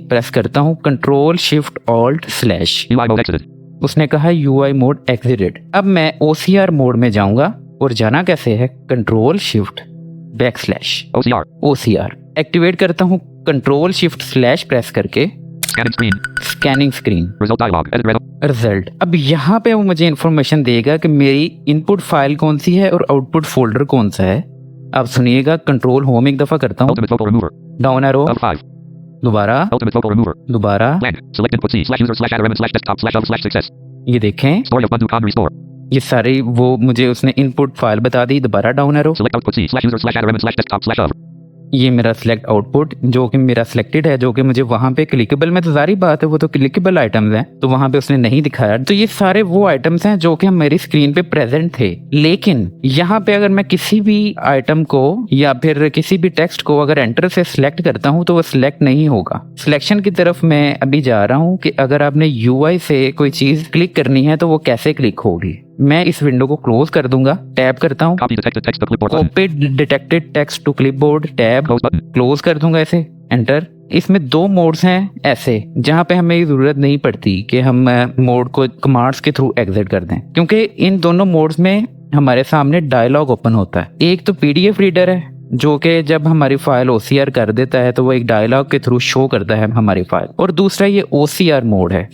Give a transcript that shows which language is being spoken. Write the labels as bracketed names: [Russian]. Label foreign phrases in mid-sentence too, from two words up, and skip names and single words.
[Hindi] प्रेस करता हूँ Ctrl+Shift+Alt/। [English] UI mode exited. [Hindi] उसने कहा [English] UI mode exited. [Hindi] अब मैं OCR मोड में जाऊंगा और जाना कैसे है Ctrl+Shift/। OCR. एक्टिवेट करता हूँ Ctrl+Shift/ प्रेस करके [English] Scanning screen. scanning screen, Result dialog. Edit red. [Hindi] रिजल्ट। अब यहाँ पे वो मुझे इन्फॉर्मेशन देगा कि मेरी [English] input file [Hindi] कौन सी है और [English] output folder [Hindi] कौन सा है। अब सुनिएगा [English] control home [Hindi] एक दफा करता हूँ, Ultimate vocal remover. [English] down arrow, Of 5. [Hindi] दोबारा, Ultimate vocal remover. दोबारा। Blank. [English] Select input C/user/admin/desktop/of/success. [Hindi] ये देखें [English] Story of Bandhu Khan restore. [Hindi] ये सारी वो मुझे उसने इनपुट फाइल बता दी। दोबारा [English] down arrow, Select output C/user/admin/desktop/of. [Hindi] ये मेरा [English] select output [Hindi] जो कि मेरा सिलेक्टेड है, जो कि मुझे वहां पे क्लिकेबल में, तो सारी बात है वो तो [English] clickable items [Hindi] हैं तो वहां पे उसने नहीं दिखाया। तो ये सारे वो आइटम्स हैं जो कि मेरी स्क्रीन पे प्रेजेंट थे। लेकिन यहाँ पे अगर मैं किसी भी आइटम को या फिर किसी भी टेक्स्ट को अगर एंटर से सिलेक्ट करता हूँ तो वो सिलेक्ट नहीं होगा। सिलेक्शन की तरफ मैं अभी जा रहा हूँ कि अगर आपने UI से कोई चीज क्लिक करनी है तो वो कैसे क्लिक होगी। मैं इस विंडो को क्लोज कर दूंगा, टैब करता हूँ, [English] Copy detected text to clipboard button. copy detected text to clipboard, tab, Close button. [Hindi] क्लोज कर दूंगा ऐसे, एंटर। इसमें 2 मोड्स हैं ऐसे जहां पे हमें जरूरत नहीं पड़ती कि हम मोड को कमांड्स के थ्रू एग्जिट कर दें, क्योंकि इन दोनों मोड्स में हमारे सामने डायलॉग ओपन होता है। एक तो [English] PDF reader [Hindi] है जो कि जब हमारी फाइल OCR कर देता है तो वो एक डायलॉग के थ्रू शो करता है हमारी फाइल, और दूसरा ये OCR मोड है।